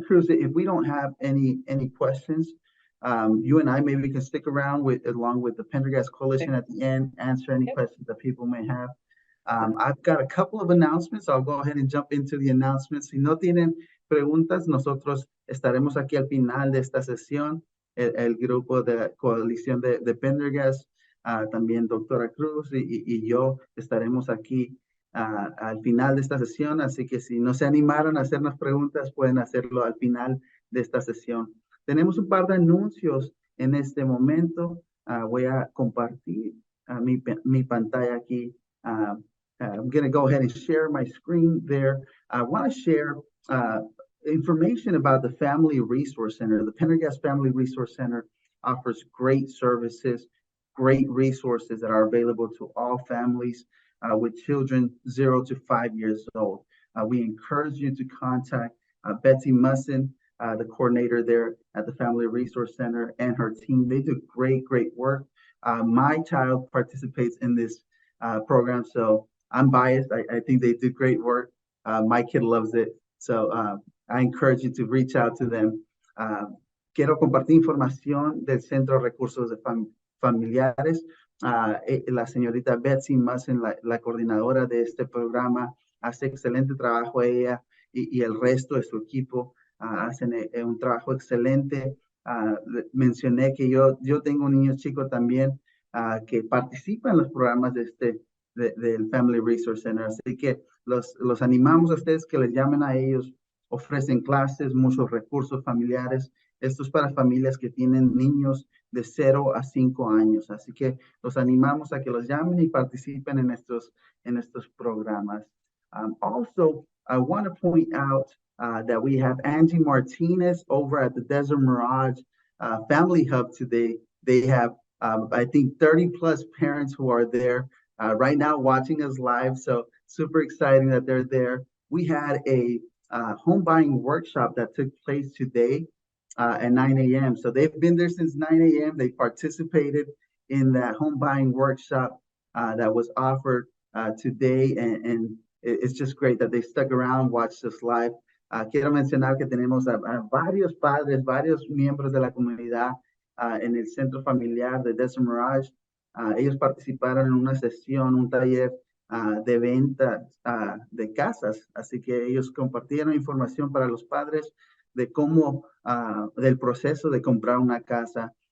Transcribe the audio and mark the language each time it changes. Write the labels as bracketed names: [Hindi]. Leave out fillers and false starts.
[English] Cruz, if we don't have any questions, you and I maybe can stick around along with the Pendergast Coalition at the end, answer any questions that people may have. I've got a couple of announcements. I'll go ahead and jump into the announcements. [Spanish] Si no tienen preguntas, nosotros estaremos aquí al final de esta sesión. El grupo de la coalición de Pendergast, también doctora Cruz y yo estaremos aquí al final de esta sesión. Así que si no se animaron a hacernos preguntas, pueden hacerlo al final de esta sesión. Tenemos un par de anuncios en este momento. Voy a compartir mi pantalla aquí. [English] I'm going to go ahead and share my screen there. I want to share information about the Family Resource Center. The Pendergast Family Resource Center offers great services, great resources that are available to all families with children 0 to 5 years old. We encourage you to contact Betsy Musson, the coordinator there at the Family Resource Center, and her team. They do great work. My child participates in this program, so I'm biased. I think they do great work. My kid loves it. So I encourage you to reach out to them. [Spanish] Quiero compartir información del Centro de Recursos de Familiares. La señorita Betsy Musson, la coordinadora de este programa, hace excelente trabajo ella y el resto de su equipo. Hacen un trabajo excelente. Mencioné que yo tengo un niño chico también que participa en los programas del Family Resource Center. Así que los animamos a ustedes que les llamen a ellos. Ofrecen clases, muchos recursos familiares. Esto es para familias que tienen niños de 0 a 5 años. Así que los animamos a que los llamen y participen en estos programas. [English] Also, I want to point out that we have Angie Martinez over at the Desert Mirage Family Hub today. They have, I think, 30 plus parents who are there right now watching us live. So super exciting that they're there. We had a home buying workshop that took place today at 9 a.m. So they've been there since 9 a.m. They participated in that home buying workshop that was offered today. And it's just great that they stuck around, watched us live. [Spanish] Quiero mencionar que tenemos a varios padres, varios miembros de la comunidad en el centro familiar de Desert Mirage. Ellos participaron en una sesión, un taller de venta de casas. Así que ellos compartieron información para los padres de cómo, del proceso de comprar una casa.